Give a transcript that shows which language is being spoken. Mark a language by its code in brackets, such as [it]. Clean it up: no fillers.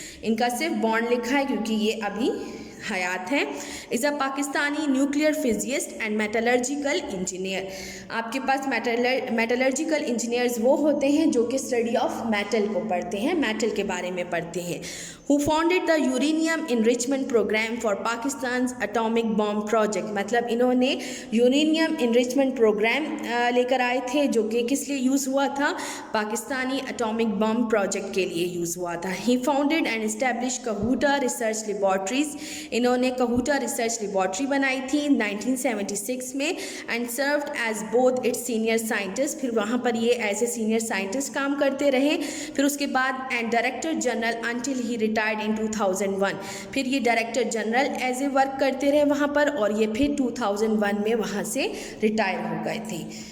[ur] ان کا صرف بورن لکھا ہے کیونکہ یہ ابھی حیات ہیں. [en] Is a Pakistani nuclear physicist and metallurgical engineer. [ur] آپ کے پاس میٹلرجیکل انجینئرز وہ ہوتے ہیں جو کہ اسٹڈی آف میٹل کو پڑھتے ہیں, میٹل کے بارے میں پڑھتے ہیں. [en] who founded the uranium enrichment program for Pakistan's atomic bomb project. [ur] مطلب انہوں نے یورینیم انریچمنٹ پروگرام لے کر آئے تھے جو کہ کس لیے یوز ہوا تھا؟ پاکستانی اٹامک بم پروجیکٹ کے لیے یوز ہوا تھا. [en] He founded and established Kahuta research laboratories. [ur] انہوں نے کہوٹا ریسرچ لیبارٹری بنائی تھی 1976 میں [en] and served as both its senior scientist. [ur] پھر وہاں پر یہ ایز اے سینئر سائنٹسٹ کام کرتے رہے. پھر اس کے بعد and director general [en] until he retired in 2001. [ur] پھر یہ director general as a work کرتے رہے وہاں پر, اور یہ پھر 2001 میں وہاں سے ریٹائر ہو گئے تھے.